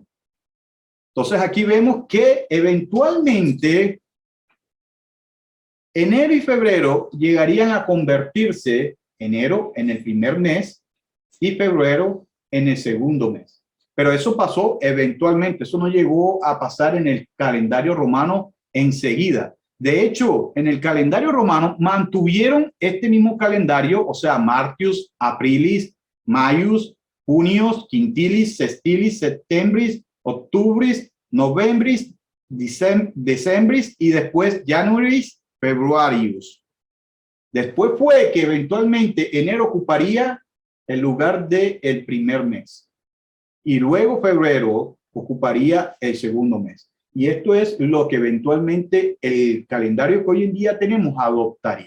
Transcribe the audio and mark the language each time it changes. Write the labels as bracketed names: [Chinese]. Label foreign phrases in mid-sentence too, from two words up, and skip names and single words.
[Spanish] Entonces aquí vemos que eventualmente enero y febrero llegarían a convertirse, enero en el primer mes y febrero en el segundo mes. Pero eso pasó eventualmente, eso no llegó a pasar en el calendario romano enseguida. De hecho, en el calendario romano mantuvieron este mismo calendario, o sea, [Latin] Martius, Aprilis, Maius, Junios, Quintilis, Sextilis, Septembris, Octubris, Novembris, Decembris y después Januaris, Februarius. [Spanish] Después fue que eventualmente enero ocuparía el lugar del primer mes y luego febrero ocuparía el segundo mes. Y esto es lo que eventualmente el calendario que hoy en día tenemos adoptaría.